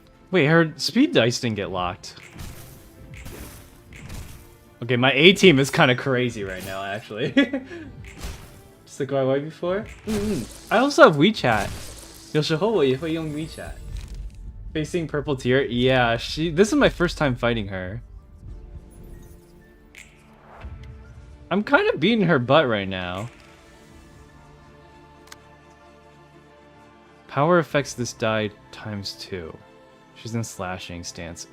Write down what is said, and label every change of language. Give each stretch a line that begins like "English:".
English: Wait, her speed dice didn't get locked. Okay, my A team is kind of crazy right now, actually. Just like my wife before. I also have WeChat.
Chinese: 有时候我也会用 WeChat.
English: Facing purple tier? Yeah, this is my first time fighting her. I'm kind of beating her butt right now. Power affects this die ×2. She's in slashing stance.